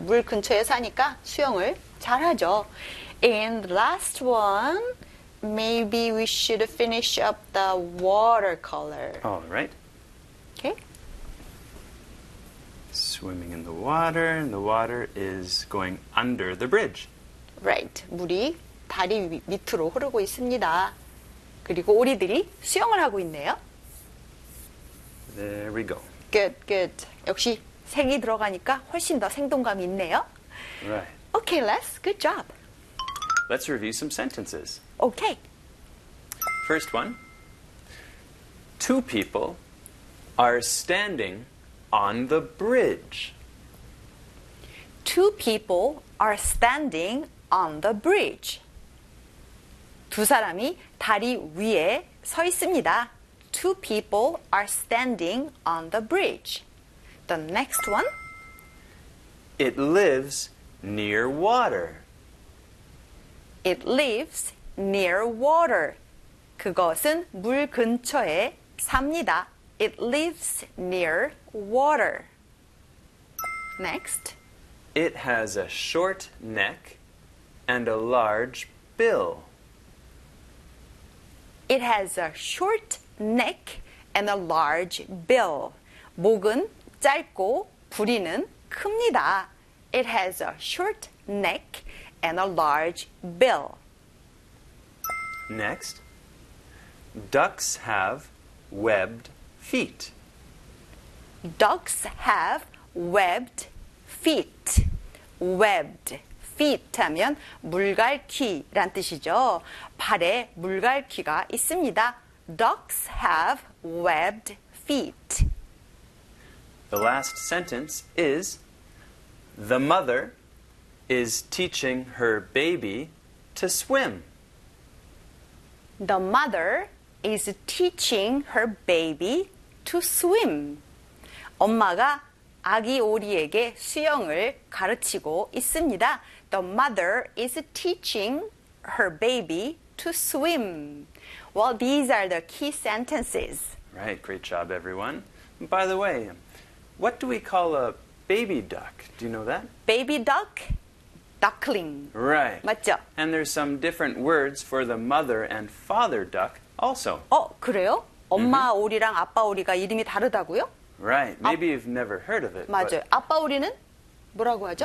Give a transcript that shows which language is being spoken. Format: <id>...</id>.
<ko>물 근처에 사니까 수영을 잘하죠.</ko> <en>And last one, maybe we should finish up the watercolor. All right. Okay. Swimming in the water, and the water is going under the bridge. Right.</en> <ko>물이 다리 밑으로 흐르고 있습니다. 그리고 오리들이 수영을 하고 있네요.</ko> <en>There we go. Good, good.</en> <ko>역시 색이 들어가니까 훨씬 더 생동감이 있네요.</ko> <en>Right. Okay, Les. Good job. Let's review some sentences. Okay. First one. Two people are standing on the bridge. Two people are standing on the bridge.</en> <ko>두 사람이 다리 위에 서 있습니다.</ko> <en>Two people are standing on the bridge. The next one. It lives near water. It lives near water.</en> <ko>그것은 물 근처에 삽니다.</ko> <en>It lives near water. Next. It has a short neck and a large bill. It has a short neck and a large bill.</en> <ko>목은 짧고 부리는 큽니다.</ko> <en>It has a short neck and a large bill. Next. Ducks have webbed feet. Ducks have webbed feet.</en> <ko>Webbed feet 하면 물갈퀴란 뜻이죠. 발에 물갈퀴가 있습니다.</ko> <en>Ducks have webbed feet. The last sentence is, the mother is teaching her baby to swim. The mother is teaching her baby to swim.</en> <ko>엄마가 아기 오리에게 수영을 가르치고 있습니다.</ko> <en>The mother is teaching her baby to swim. Well, these are the key sentences. Right, great job, everyone. And by the way, what do we call a baby duck? Do you know that? Baby duck? Duckling. Right.</en> <ko>맞죠?</ko> <en>And there's some different words for the mother and father duck also.</en> <ko>어, 그래요? 엄마 mm-hmm. 오리랑 아빠 오리가 이름이 다르다고요?</ko> <en>Right. Maybe you've never heard of it.</en> <ko>맞아요. 아빠 오리는 뭐라고 하죠?</ko>